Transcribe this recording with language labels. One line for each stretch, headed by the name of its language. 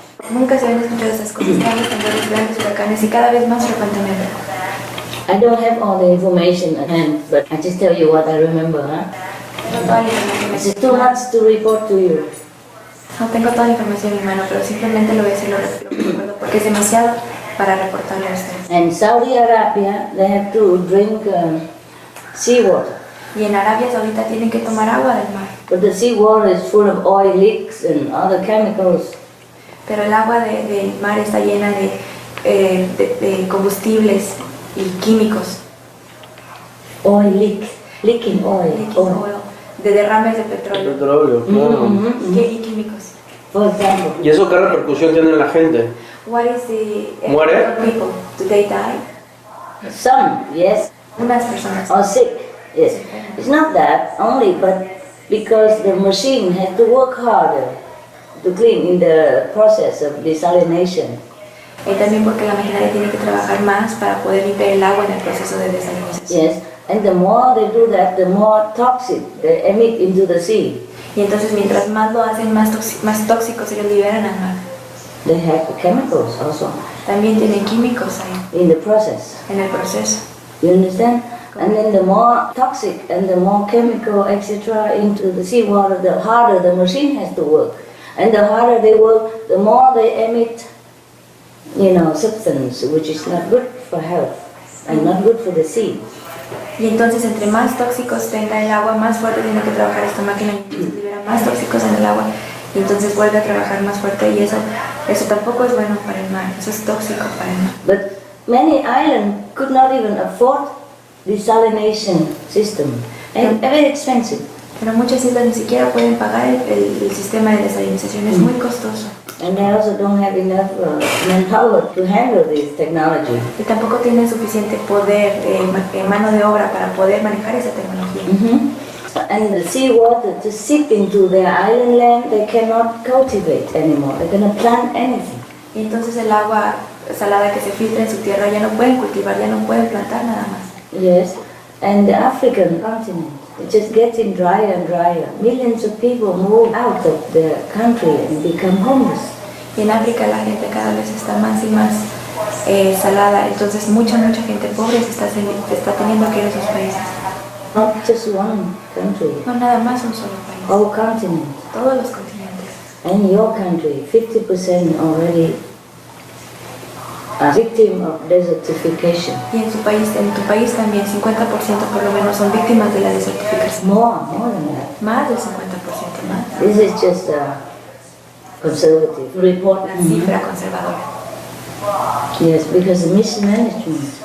Spanish: Nunca se habían escuchado esas cosas, grandes temblores, grandes huracanes y cada vez más frecuentemente.
English: I don't have all the information at hand, but I just tell you what I remember.
Spanish: No toda la información
English: It's too much to report to you.
Spanish: No tengo toda la información en mi mano, pero simplemente lo voy a decir lo que recuerdo porque es demasiado para reportarle a ustedes.
English: And Saudi Arabia, they have to drink seawater.
Spanish: Y en Arabia Saudita tienen que tomar agua del mar.
English: But the seawater is full of oil leaks and other chemicals.
Spanish: Pero el agua del mar está llena de combustibles y químicos.
English: Oil leaking oil.
Spanish: De derrames de petróleo. Petróleo, claro. Y químicos.
English: For example.
Spanish: ¿Y eso qué repercusión tiene en la gente?
English: What is the
Spanish: ¿Muere?
English: effect on people? Do they die? Some, yes,
Spanish: Unas personas.
English: or sick, yes. It's not that only, but because the machine has to work harder to clean in the process of desalination.
Spanish: Y también porque la maquinaria tiene que trabajar más para poder limpiar el agua en el proceso de desalinización.
English: Yes, and the more they do that, the more toxic they emit into the sea.
Spanish: Y entonces mientras más lo hacen, más tóxicos ellos liberan al mar.
English: They have chemicals also
Spanish: También tienen químicos ahí
English: in the process.
Spanish: en el proceso.
English: You understand? And then the more toxic and the more chemical, etc., into the seawater, the harder the machine has to work. And the harder they work, the more they emit, substance which is not good for health and not good for the sea.
Spanish: Y entonces entre más tóxicos tenga el agua, más fuerte tiene que trabajar esta máquina y entonces libera más tóxicos en el agua y entonces vuelve a trabajar más fuerte y eso tampoco es bueno para el mar, eso es tóxico para el mar.
English: But many islands could not even afford desalination system, and very expensive.
Spanish: Pero muchas islas ni siquiera pueden pagar el sistema de desalinización, es muy costoso.
English: And they also don't have enough manpower to handle this technology.
Spanish: Y tampoco tienen suficiente poder, mano de obra para poder manejar esa tecnología.
English: And the seawater to seep into their island land, they cannot cultivate anymore. They cannot plant anything.
Spanish: Y entonces el agua salada que se filtra en su tierra ya no pueden cultivar, ya no pueden plantar nada más.
English: Yes, and the African continent, it's just getting drier and drier. Millions of people move out of their country and become homeless.
Spanish: Y en África la gente cada vez está más y más salada, entonces mucha gente pobre se está teniendo que ir a sus países.
English: Not just one country,
Spanish: No nada más un solo país,
English: whole continent.
Spanish: todos los continentes.
English: And your country, 50% already a victim of desertification.
Spanish: Y en tu país también 50% por lo menos son víctimas de la desertificación.
English: More than that.
Spanish: Más del 50% más.
English: This is just a conservative report.
Spanish: Una cifra conservadora.
English: Yes, because the mismanagement